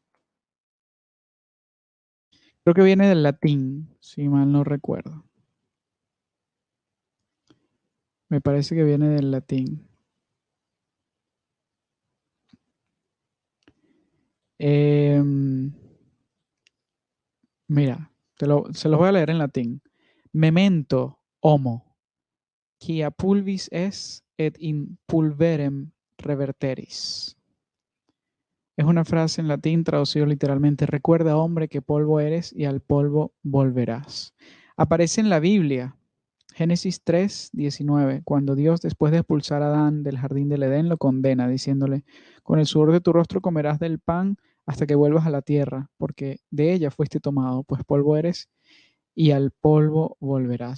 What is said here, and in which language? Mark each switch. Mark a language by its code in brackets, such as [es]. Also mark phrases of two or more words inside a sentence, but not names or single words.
[es] Creo que viene del latín, si mal no recuerdo. Me parece que viene del latín. Eh, Mira, se los voy a leer en latín. [la] Memento homo, quia pulvis es et in pulverem reverteris. [es] Es una frase en latín traducido literalmente: recuerda, hombre, que polvo eres y al polvo volverás. Aparece en la Biblia, Génesis 3:19, cuando Dios, después de expulsar a Adán del jardín del Edén, lo condena, diciéndole: con el sudor de tu rostro comerás del pan hasta que vuelvas a la tierra, porque de ella fuiste tomado, pues polvo eres y al polvo volverás.